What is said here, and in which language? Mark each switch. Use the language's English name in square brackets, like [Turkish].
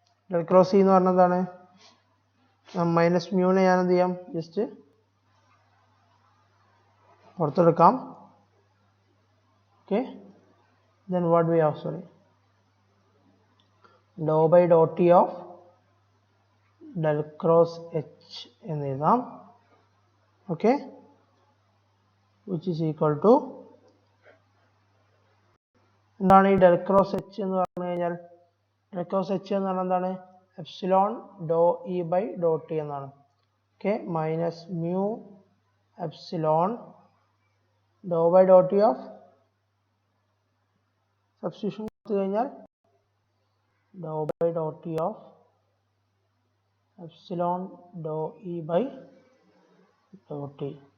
[Malayalam] Del cross E എന്ന് പറഞ്ഞാൽ എന്താണ്, മൈനസ് മ്യൂനെ ഞാൻ എന്ത് ചെയ്യാം, just പുറത്തെടുക്കാം. [English] Okay, then what we have, sorry, dou by dou t of del cross h [Malayalam] എന്ന് എഴുതാം. Okay, [English] which is equal to [Malayalam] എന്താണ് ഈ ഡെൽ ക്രോസ് എച്ച് എന്ന് പറഞ്ഞു കഴിഞ്ഞാൽ, ഡെൽ ക്രോസ് എച്ച് എന്ന് പറഞ്ഞാൽ എന്താണ്, epsilon Dr E by Dr T എന്നാണ്. [English] okay, minus mu epsilon del by del t of substitution [Malayalam] കൊടുത്തു കഴിഞ്ഞാൽ [English] Del by del t of epsilon del e by del t.